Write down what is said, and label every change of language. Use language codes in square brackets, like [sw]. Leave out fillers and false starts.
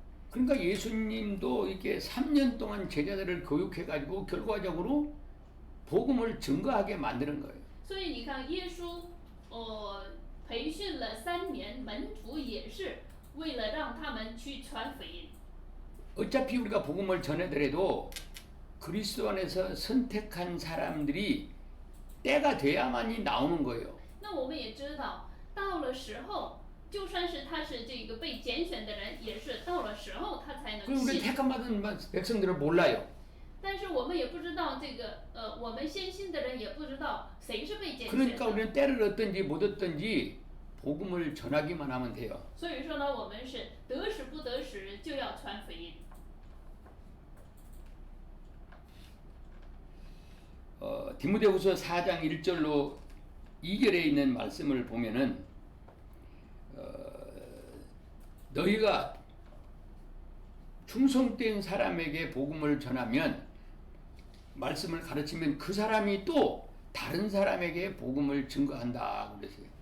[ko] 그러니까 예수님도 이렇게 3년 동안 제자들을 교육해가지고 결과적으로 복음을 증거하게 만드는 거예요. [zh] 所以你看，耶稣培训了3年门徒，也是为了让他们去传福音。 [ko] 어차피 우리가 복음을 전하더라도 그리스도 안에서 선택한 사람들이 때가 돼야만이 나오는 거예요. [zh] 那我们也知道，到了时候，就算是他是这个被拣选的人，也是到了时候他才能 [ko] 그럼 우리 [zh] 信。 [ko] 택함 받은 백성들을 몰라요. [zh] 但是我们也不知道这个我们先信的人也不知道谁是被拣选 [ko] 그러니까 [zh] 的。 [ko] 우리는 때를 얻든지 못 얻든지 복음을 전하기만 하면 돼요. [zh] 所以说呢，我们是得时不得时就要传福音。 [ko] 디모데후서 4장 1절로 2절에 있는 말씀을 보면은 너희가 충성된 사람에게 복음을 전하면 말씀을 가르치면 그 사람이 또 다른 사람에게 복음을 증거한다 그랬어요.